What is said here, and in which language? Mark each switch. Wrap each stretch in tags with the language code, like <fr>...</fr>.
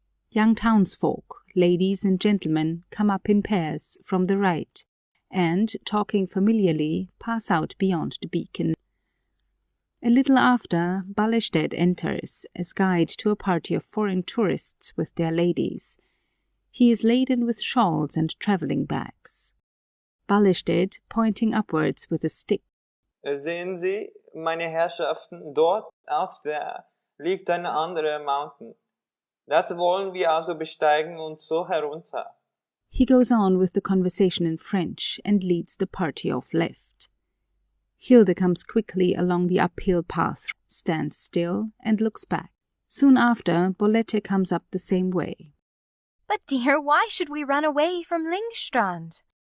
<en>Young townsfolk, ladies and gentlemen, come up in pairs from the right, and, talking familiarly, pass out beyond the beacon. A little after, Ballested enters, as guide to a party of foreign tourists with their ladies. He is laden with shawls and travelling bags. Ballested, pointing upwards with a stick.</en> <de>Sehen Sie, meine Herrschaften, dort auf der liegt eine andere Mountain. Das wollen wir also besteigen und so herunter.</de> <en>He goes on with the conversation in French and leads the party off left. Hilda comes quickly along the uphill path, stands still, and looks back. Soon after, Bolette comes up the same way. But dear, why should we run away from Lyngstrand?</en>